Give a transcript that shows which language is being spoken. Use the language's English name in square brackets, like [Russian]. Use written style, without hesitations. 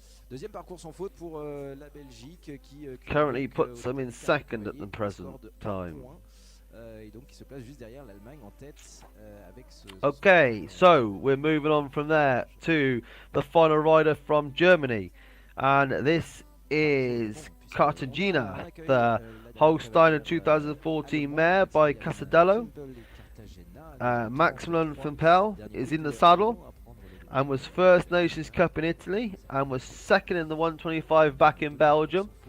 [French] Deuxième parcours sans faute pour la Belgique qui [English] currently puts them in second at the present time. [French] Et donc qui se place juste derrière l'Allemagne en tête avec ce. [English] Okay, so we're moving on from there to the final rider from Germany, and this is Cartagena, the Holstein 2014 mare by Casadello. Maximilian Fimpel is in the saddle and was first Nations Cup in Italy and was second in the 125 back in Belgium.